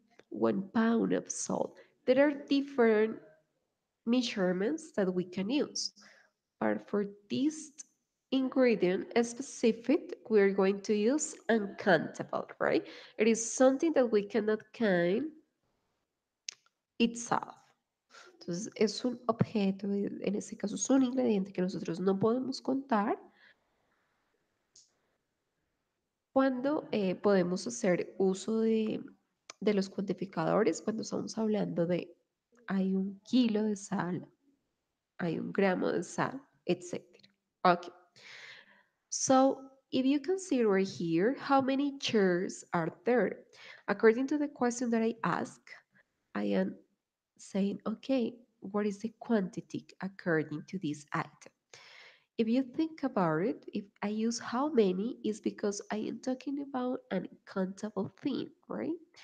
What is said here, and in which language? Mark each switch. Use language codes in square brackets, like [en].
[en] 1 pound of salt. There are different measurements that we can use. But for this ingredient specific, we're going to use uncountable, right? It is something that we cannot count itself. [es] Entonces, es un objeto, en este caso es un ingrediente que nosotros no podemos contar cuando podemos hacer uso de los cuantificadores, cuando estamos hablando de hay 1 kilo de sal, hay 1 gramo de sal, etc. [en] Okay. So if you consider here, how many chairs are there? According to the question that I ask, I am saying, okay, what is the quantity according to this item? If you think about it, if I use how many, is because I am talking about an uncountable thing, right?